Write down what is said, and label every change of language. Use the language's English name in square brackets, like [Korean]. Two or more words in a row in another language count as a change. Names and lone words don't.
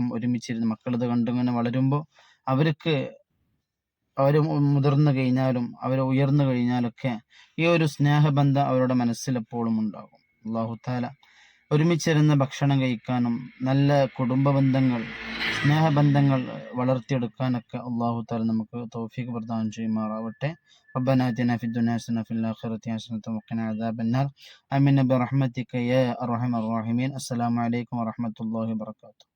[Malayalam] ഒരുമിച്ചിരുന്ന് മക്കളിത് കണ്ടിങ്ങനെ വളരുമ്പോൾ അവർ മുതിർന്നു കഴിഞ്ഞാലും അവർ ഉയർന്നു കഴിഞ്ഞാലൊക്കെ ഈ ഒരു സ്നേഹബന്ധം അവരുടെ മനസ്സിലെപ്പോഴും ഉണ്ടാകും. [Arabic] الله تعالى [Malayalam] ഒരുമിച്ചിരുന്ന് ഭക്ഷണം കഴിക്കാനും നല്ല കുടുംബ ബന്ധങ്ങൾ സ്നേഹബന്ധങ്ങൾ വളർത്തിയെടുക്കാനൊക്കെ [Arabic] الله تعالى [Malayalam] നമുക്ക് തൗഫീഖ് പ്രദാനം ചെയ്യുമാറാവട്ടെ. [Arabic] ربنا آتنا في الدنيا حسنة وفي الآخرة حسنة وقنا عذاب النار آمين برحمتك يا أرحم الراحمين. السلام عليكم ورحمة الله وبركاته.